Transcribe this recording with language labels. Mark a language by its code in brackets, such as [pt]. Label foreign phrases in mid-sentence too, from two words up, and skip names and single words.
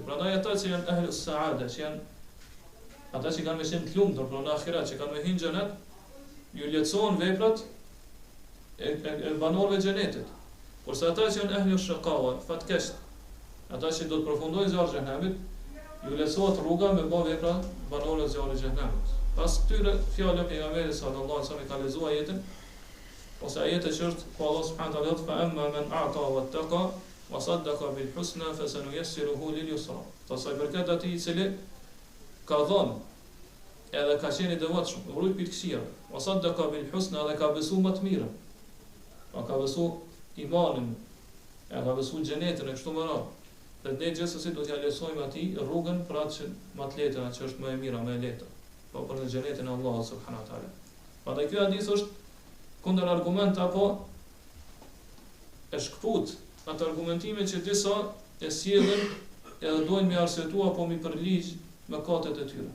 [sq] Prandaj ata që janë [ar] أهل السعادة, [sq] që janë ata që kanë qenë të lumtur për në ahiret, që kanë me hyjë në xhenet, ju lehtësohen veprat e banorëve të xhenetit. Kurse ata që janë [ar] أهل الشقاوة, [sq] fatkesh, ata që do të përfundojnë zjarrin e xhenemit, ju lehtësohet rruga me bë vepra banorëve të zjarrit të xhenemit. Pas këtyre fjalëve pejgamberi [ar] صلى الله عليه وسلم [sq] ka lexuar ajetin, ose ajetin që është ku Allah [ar] سبحانه وتعالى [sq] thotë [ar] فأما من أعطى واتقى وصدق بالحسنى فسنيسره لليسرى. [sq] Pastaj përkat atij i cili ka dhënë edhe ka qenë i devotshëm, urrit për këqija, [ar] وصدق بالحسنى [sq] dhe ka besuar më të mirën. Ka besuar imanin, ka besuar xhenetin e kështu me radhë. Dhe ne gjithsesi do t'ja lëshojmë atij rrugën për atë që më të lehtë, që është më e mira, më e lehtë. Po për në xhenetin e Allahut [ar] سبحانه وتعالى. [sq] Prandaj ky hadith është kundër argument apo e shkput atë argumentime që disa e sjellin edhe dojnë me arsyetua apo mi përligj mëkatet e tyre.